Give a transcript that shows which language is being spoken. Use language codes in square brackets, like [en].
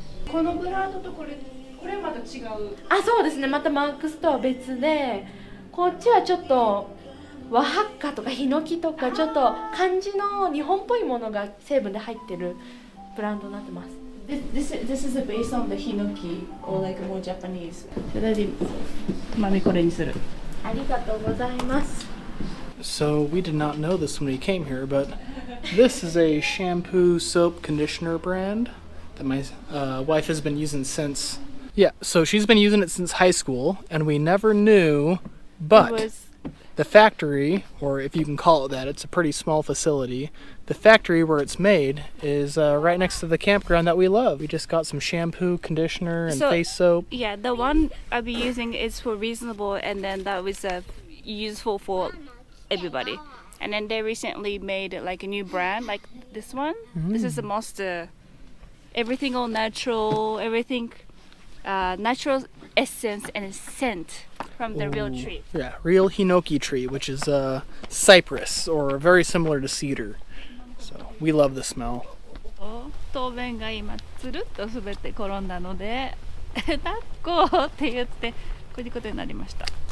[ja] このブランドとこれまた違う。あ、そうですね。またマークスとは別で、こっちはちょっと和ハッカとかヒノキとかちょっと漢字の日本っぽいものが成分で入ってるブランドになってます。 [en] This is based on the hinoki or like more Japanese. [ja] それでまみこれにする。ありがとうございます。 [en] So we did not know this when we came here, but this is a shampoo, soap, conditioner brand that my wife has been using since. Yeah, so she's been using it since high school, and we never knew, but the factory, or if you can call it that, it's a pretty small facility. The factory where it's made is right next to the campground that we love. We just got some shampoo, conditioner, and face soap. Yeah, the one I'll be using is for reasonable, and then that was useful for everybody. And then they recently made like a new brand, like this one. This is the most everything all natural, everything natural essence and scent from the real tree. Yeah, real hinoki tree, which is cypress or very similar to cedar. So we love the smell. [ja] 当面が今つるっと滑って転んだので抱っこって言ってこういうことになりました。